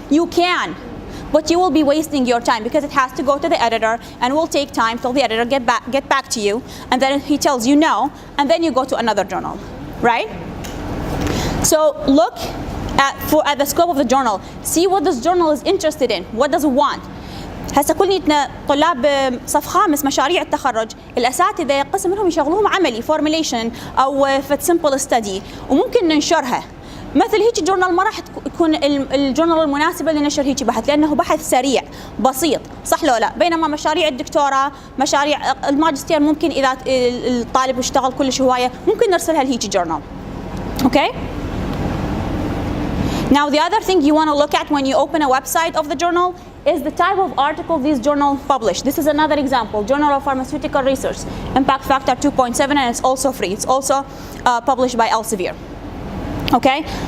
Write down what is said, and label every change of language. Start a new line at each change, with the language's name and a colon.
English: You can, but you will be wasting your time because it has to go to the editor and will take time till the editor get back to you, and then he tells you no, and then you go to another journal, right? So look at the scope of the journal. See what this journal is interested in. What does it want?
Arabic: هسه كليتنا طلاب صف خامس مشاريع التخرج، الاساتذه قسم منهم يشغلوهم عملي فورميليشن او فت سمبل ستدي، وممكن ننشرها. مثل هيك جورنال ما راح تكون الجورنال المناسبه لنشر هيك بحث، لانه بحث سريع بسيط، صح لو لا؟ بينما مشاريع الدكتوراه، مشاريع الماجستير، ممكن اذا الطالب اشتغل كلش هوايه ممكن نرسلها لهيك جورنال.
English: Okay? Now the other thing you want to look at when you open a website of the journal is the type of article these journals publish. This is another example, Journal of Pharmaceutical Research, impact factor 2.7, and it's also free. It's also published by Elsevier. Okay?